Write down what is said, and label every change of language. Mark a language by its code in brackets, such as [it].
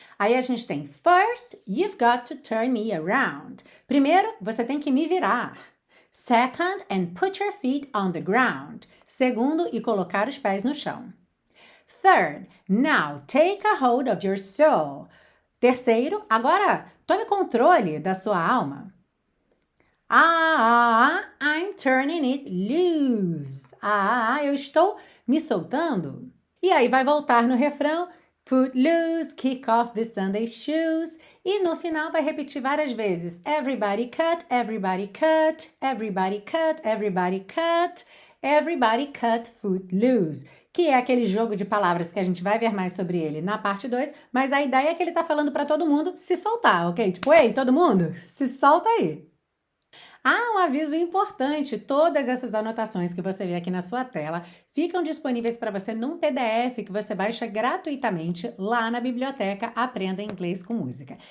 [pt] Aí a gente tem [en] first, you've got to turn me around. [pt] Primeiro, você tem que me virar. [en] Second, and put your feet on the ground. [pt] Segundo, e colocar os pés no chão. [en] Third, now take a hold of your soul. [pt] Terceiro, agora tome controle da sua alma. [en] I'm turning it loose. [pt] Eu estou me soltando. E aí vai voltar no refrão. [en] Foot loose, kick off the Sunday shoes. [pt] E no final vai repetir várias vezes. [en] Everybody cut, everybody cut, everybody cut, everybody cut, everybody cut foot loose. [pt] Que é aquele jogo de palavras que a gente vai ver mais sobre ele na parte 2, mas a ideia é que ele tá falando para todo mundo se soltar, ok? Tipo, ei, todo mundo, se solta aí. Um aviso importante, todas essas anotações que você vê aqui na sua tela ficam disponíveis para você num PDF que você baixa gratuitamente lá na biblioteca Aprenda Inglês com Música.